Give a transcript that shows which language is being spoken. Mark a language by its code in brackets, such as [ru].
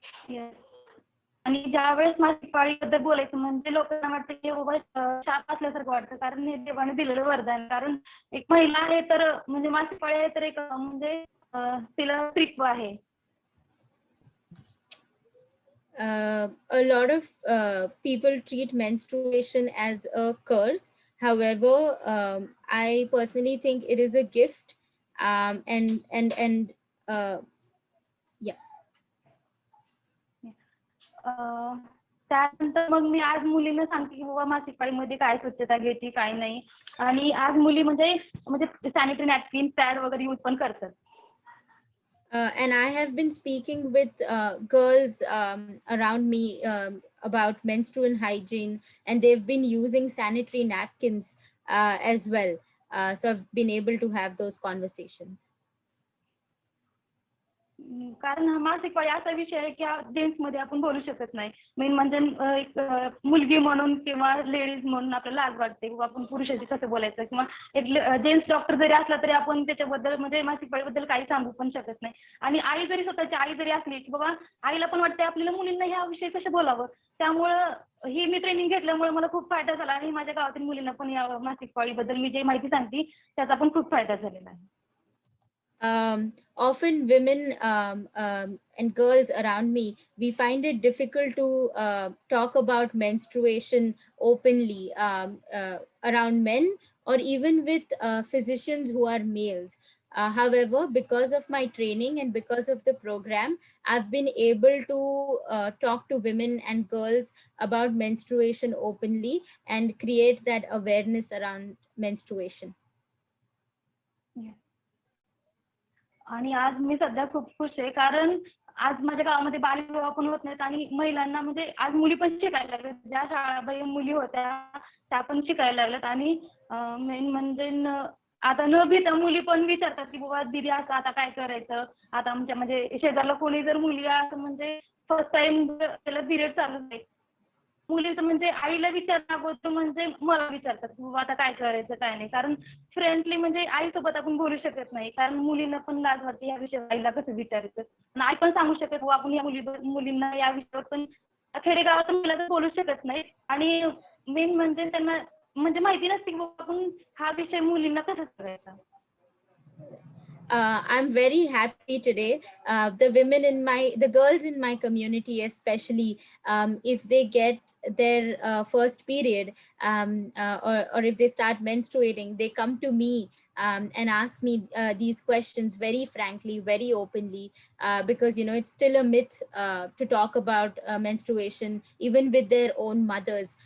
[en] Yes. [mr] आणि ज्यावेळेस मासिक पाळीबद्दल बोलायचं म्हणजे लोकांना वाटतं की बाबा शाप असल्यासारखं वाटतं, कारण हे देवाने दिलेलं वरदान. कारण एक महिला आहे तर म्हणजे मासिक पाळी आहे तर एक म्हणजे तिला स्त्रीत्व आहे. [en] A lot of people treat menstruation as a curse. However, I personally think it is a gift, and yeah. [mr] त्यानंतर मग मी आज मुलींना सांगते की बाबा मासिक पाळीमध्ये काय स्वच्छता घ्यायची काय नाही, आणि आज मुली म्हणजे सॅनिटरी नॅपकिन पॅड वगैरे यूज पण करतात. [en] And I have been speaking with girls around me about menstrual hygiene, and they've been using sanitary napkins as well. So I've been able to have those conversations. [mr] कारण हा मासिक पाळी असा विषय आहे की जेंट्स मध्ये आपण बोलू शकत नाही. मेन म्हणजे एक मुलगी म्हणून किंवा लेडीज म्हणून आपल्याला लाज वाटते किंवा आपण पुरुषाशी कसं बोलायचं, किंवा एक जेंट्स डॉक्टर जरी असला तरी आपण त्याच्याबद्दल म्हणजे मासिक पाळीबद्दल काही सांगू पण शकत नाही. आणि आई जरी स्वतःची आई जरी असली की बाबा आईला पण वाटते आपल्याला मुलींना ह्या विषयी कसं बोलावं. त्यामुळं ही मी ट्रेनिंग घेतल्यामुळे मला खूप फायदा झाला आणि माझ्या गावातील मुलींना पण या मासिक पाळीबद्दल मी जे माहिती सांगते त्याचा पण खूप फायदा झालेला आहे. [en] Often women and girls around me, we find it difficult to talk about menstruation openly around men or even with physicians who are males. However, because of my training and because of the program, I've been able to talk to women and girls about menstruation openly and create that awareness around menstruation. [mr] आणि आज मी सध्या खूप खुश आहे कारण आज माझ्या गावामध्ये बालविवाह पण होत नाहीत आणि महिलांना म्हणजे आज मुली पण शिकायला लागल्यात. ज्या शाळा मुली होत्या त्या पण शिकायला लागल्यात. आणि मेन म्हणजे आता न भीता मुली पण विचारतात की बाबा दीदी असं आता काय करायचं. आता आमच्या म्हणजे शेजारला कोणी जर मुली असं म्हणजे फर्स्ट टाइम त्याला पिरियड चालू आहे, मुली तर म्हणजे आईला विचारणं अगोदर म्हणजे मला विचारतात बाबा आता काय करायचं काय नाही. कारण फ्रेंडली म्हणजे आईसोबत आपण बोलू शकत नाही कारण मुलींना पण लाज वाटते या विषयावर आईला कसं विचारायचं. आणि आई पण सांगू शकत बाबा आपण या मुलींना या विषयावर पण खेडेगावात मुलीला तर बोलू शकत नाही. आणि मेन म्हणजे त्यांना म्हणजे माहिती नसते की बाबा आपण हा विषय मुलींना कसं करायचा. [en] I'm very happy today. The girls in my community, especially, if they get their first period, or if they start menstruating, they come to me and ask me these questions very frankly, very openly, because it's still a myth to talk about menstruation, even with their own mothers.